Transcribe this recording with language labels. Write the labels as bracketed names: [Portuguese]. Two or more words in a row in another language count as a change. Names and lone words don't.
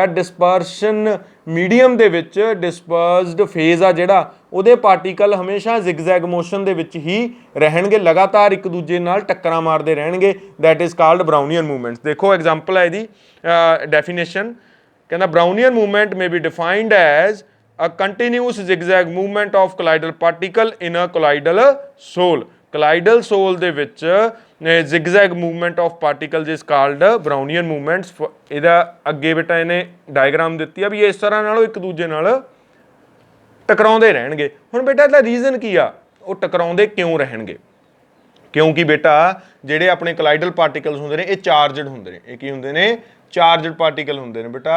[English] dispersion medium [Punjabi] ਦੇ ਵਿੱਚ [English] dispersed phase [Punjabi] ਆ ਜਿਹੜਾ, ਉਹਦੇ ਪਾਰਟੀਕਲ ਹਮੇਸ਼ਾ [English] zigzag motion [Punjabi] ਦੇ ਵਿੱਚ ਹੀ ਰਹਿਣਗੇ, ਲਗਾਤਾਰ ਇੱਕ ਦੂਜੇ ਨਾਲ ਟੱਕਰਾਂ ਮਾਰਦੇ ਰਹਿਣਗੇ। [English] that is called Brownian movements. [Punjabi] ਦੇਖੋ ਐਗਜ਼ਾਮਪਲ ਹੈ ਇਹਦੀ ਡੈਫੀਨੇਸ਼ਨ। [English] ਕਹਿੰਦਾ Brownian movement may be defined as a continuous zigzag movement of colloidal particle in a colloidal soul। colloidal soul [Punjabi] ਦੇ ਵਿੱਚ [English] zigzag movement of particles is called Brownian movements। [Punjabi] ਇਹਦਾ ਅੱਗੇ ਬੇਟਾ ਇਹਨੇ ਡਾਇਗਰਾਮ ਦਿੱਤੀ ਆ ਵੀ ਇਸ ਤਰ੍ਹਾਂ ਨਾਲ ਉਹ ਇੱਕ ਦੂਜੇ ਨਾਲ ਟਕਰਾਉਂਦੇ ਰਹਿਣਗੇ। ਹੁਣ ਬੇਟਾ ਇਹਦਾ ਰੀਜ਼ਨ ਕੀ ਆ? ਉਹ ਟਕਰਾਉਂਦੇ ਕਿਉਂ ਰਹਿਣਗੇ? ਕਿਉਂਕਿ ਬੇਟਾ ਜਿਹੜੇ ਆਪਣੇ [English] colloidal particles [Punjabi] ਹੁੰਦੇ ਨੇ ਇਹ ਚਾਰਜਡ ਹੁੰਦੇ ਨੇ। ਇਹ ਕੀ ਹੁੰਦੇ ਨੇ? [English] charged particle [Punjabi] ਹੁੰਦੇ ਨੇ ਬੇਟਾ।